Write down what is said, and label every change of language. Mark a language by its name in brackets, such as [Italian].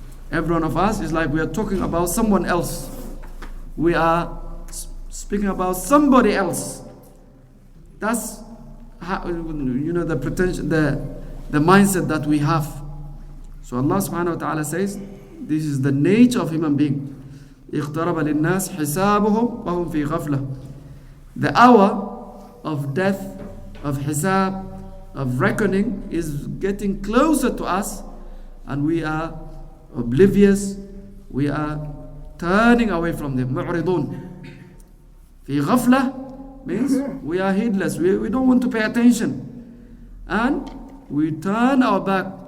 [English] Every one of us is like we are talking about someone else. We are speaking about somebody else. That's how, the pretension, the mindset that we have. So Allah subhanahu wa ta'ala says, this is the nature of human being. [Arabic] اقترب للناس حسابهم وهم في غفلة. [English] The hour of death, of hisab, of reckoning is getting closer to us, and we are oblivious. We are turning away from them. [Arabic] معرضون. في غفلة [English] means we are heedless. We don't want to pay attention, and we turn our back.